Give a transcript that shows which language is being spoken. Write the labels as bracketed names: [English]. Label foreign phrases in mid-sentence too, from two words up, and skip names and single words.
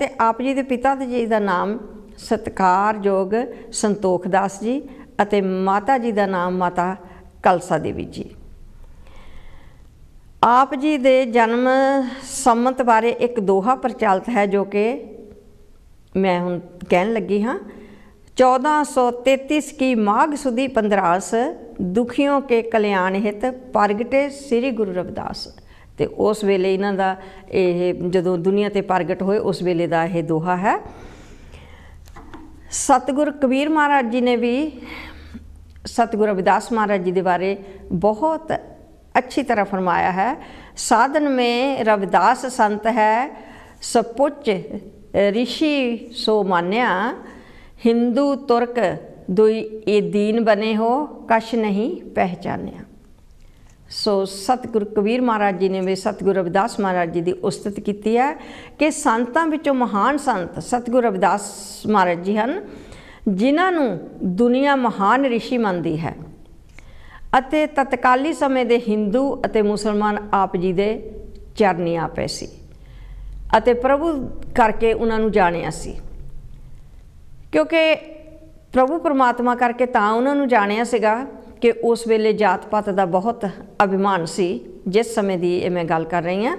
[Punjabi] ਤੇ ਆਪ ਜੀ ਦੇ ਪਿਤਾ ਜੀ ਦਾ ਨਾਮ ਸਤਿਕਾਰਯੋਗ ਸੰਤੋਖ ਦਾਸ ਜੀ ਅਤੇ ਮਾਤਾ ਜੀ ਦਾ ਨਾਮ ਮਾਤਾ ਕਲਸਾ ਦੇਵੀ ਜੀ। ਆਪ ਜੀ ਦੇ ਜਨਮ ਸੰਮਤ ਬਾਰੇ ਇੱਕ ਦੋਹਾ ਪ੍ਰਚਲਿਤ ਹੈ, ਜੋ ਕਿ ਮੈਂ ਹੁਣ ਕਹਿਣ ਲੱਗੀ ਹਾਂ। [Hindi] 1433 की माघ सुदी 15 दुखियों के कल्याण हित प्रगटे श्री गुरु रविदास। [Punjabi] ਤੇ ਉਸ ਵੇਲੇ ਇਹਨਾਂ ਦਾ ਇਹ ਜਦੋਂ ਦੁਨੀਆ ਤੇ ਪ੍ਰਗਟ ਹੋਏ ਉਸ ਵੇਲੇ ਦਾ ਇਹ ਦੋਹਾ ਹੈ। ਸਤਿਗੁਰ ਕਬੀਰ ਮਹਾਰਾਜ ਜੀ ਨੇ ਵੀ ਸਤਿਗੁਰ ਰਵਿਦਾਸ [Hindi] महाराज जी के बारे बहुत अच्छी तरह फरमाया है। साधन में रविदास संत है, सपुच ऋषि सो मान्या, हिंदू तुर्क दुई ये दीन बने हो, कश नहीं पहचानिया। सो सतगुरु कबीर महाराज जी ने भी सतगुरु रविदास महाराज जी की उस्तत की है कि [Punjabi] ਸੰਤਾਂ ਵਿਚੋਂ [Hindi] महान संत सतगुरु रविदास महाराज जी हैं, जिन्हों दुनिया महान ऋषि मानती है। [Punjabi] ਅਤੇ ਤਤਕਾਲੀ ਸਮੇਂ ਦੇ ਹਿੰਦੂ ਅਤੇ ਮੁਸਲਮਾਨ ਆਪ ਜੀ ਦੇ ਚਰਨੀ ਆ ਪਏ ਸੀ ਅਤੇ ਪ੍ਰਭੂ ਕਰਕੇ ਉਹਨਾਂ ਨੂੰ ਜਾਣਿਆ ਸੀ। ਕਿਉਂਕਿ ਪ੍ਰਭੂ ਪਰਮਾਤਮਾ ਕਰਕੇ ਤਾਂ ਉਹਨਾਂ ਨੂੰ ਜਾਣਿਆ ਸੀਗਾ ਕਿ ਉਸ ਵੇਲੇ ਜਾਤ ਪਾਤ ਦਾ ਬਹੁਤ ਅਭਿਮਾਨ ਸੀ, ਜਿਸ ਸਮੇਂ ਦੀ ਇਹ ਮੈਂ ਗੱਲ ਕਰ ਰਹੀ ਹਾਂ।